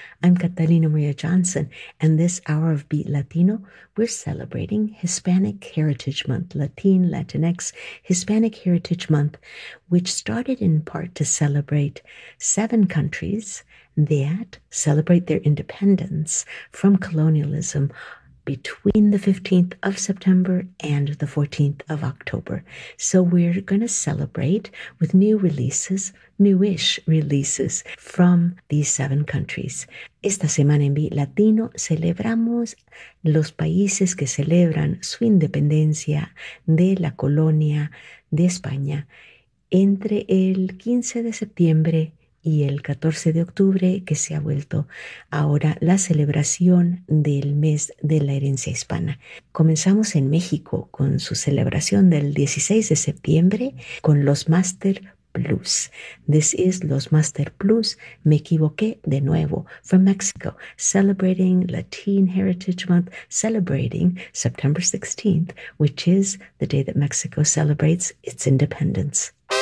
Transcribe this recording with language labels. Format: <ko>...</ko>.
<en>I'm Catalina Maria Johnson, and this hour of Beat Latino, we're celebrating Hispanic Heritage Month, Latin, Latinx, Hispanic Heritage Month, which started in part to celebrate seven countries that celebrate their independence from colonialism between the 15th of September and the 14th of October. So we're going to celebrate with new releases, newish releases from these seven countries.</en> <es>Esta semana en Beat Latino celebramos los países que celebran su independencia de la colonia de España entre el 15 de septiembre y el 14 de octubre, que se ha vuelto ahora la celebración del mes de la herencia hispana. Comenzamos en México con su celebración del 16 de septiembre con los Master Blues.</es> <en>This is Los Master Blues, Me Equivoqué de Nuevo, from Mexico, celebrating Latin Heritage Month, celebrating September 16th, which is the day that Mexico celebrates its independence.</en>